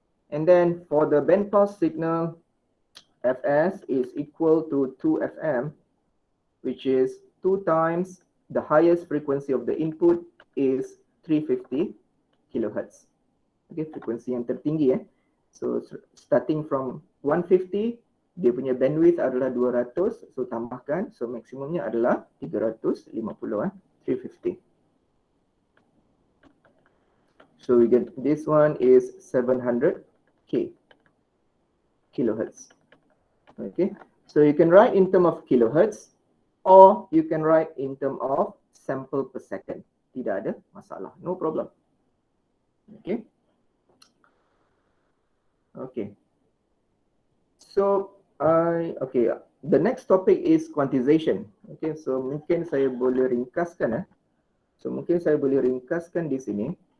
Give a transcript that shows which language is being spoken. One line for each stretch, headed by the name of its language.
English: And then for the band pass signal, Fs is equal to 2 FM, which is 2 times the highest frequency of the input is 350 kilohertz.
Malay: Okay, frekuensi yang tertinggi. So starting from 150, dia punya bandwidth adalah 200, so tambahkan, so maksimumnya adalah 350, 350.
English: So we get this one is 700 kilohertz. Okay, so you can write in term of kilohertz or you can write in term of sample per second.
Malay: Tidak ada masalah,
English: no problem.
Malay: Okay.
English: Okay. So okay, the next topic is quantization.
Malay: Okay, so mungkin saya boleh ringkaskan. So mungkin saya boleh ringkaskan di sini.